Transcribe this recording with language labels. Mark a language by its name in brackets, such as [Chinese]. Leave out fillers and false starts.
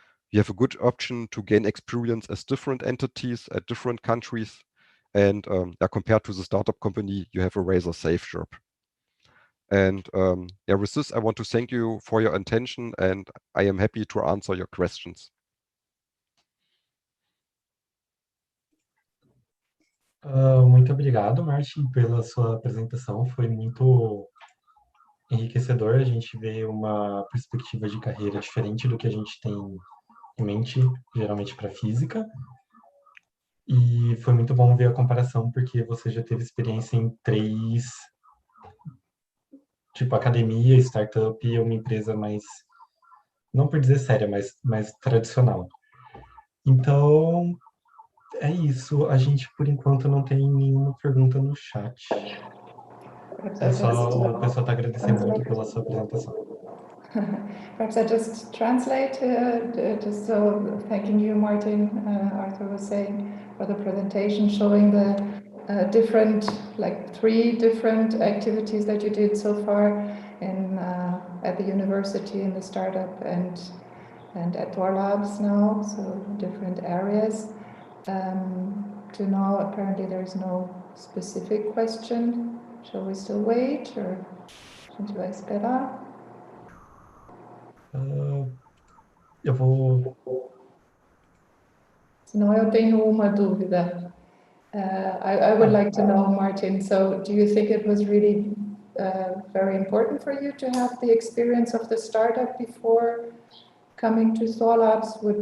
[English] You have a good option to gain experience as different entities at different countries. And compared to the startup company, you have a razor safe job. And with this, I want to thank you for your attention, and I am happy to answer your questions. [Portuguese] Muito obrigado, Martin, pela sua apresentação. Foi muito enriquecedor. A gente vê uma perspectiva de carreira diferente do que a gente tem em mente, geralmente para física. E foi muito bom ver a comparação, porque você já teve experiência em 3, tipo academia, startup e uma empresa mais, não por dizer séria, mas mais tradicional. Então, é isso. A gente, por enquanto, não tem nenhuma pergunta no chat. É só o pessoal está agradecendo muito pela sua apresentação. [English] Perhaps I just translate, just so thanking you, Martin. Arthur was saying for the presentation, showing the different, like 3 different activities that you did so far in at the university, in the startup, and at ThorLabs now, so different areas. To now, apparently there's no specific question. Shall we still wait, or [Portuguese] a gente vai esperar? Eu vou... Senão eu tenho uma dúvida. [English] I would like to know, Martin, so do you think it was really very important for you to have the experience of the startup before coming to ThorLabs?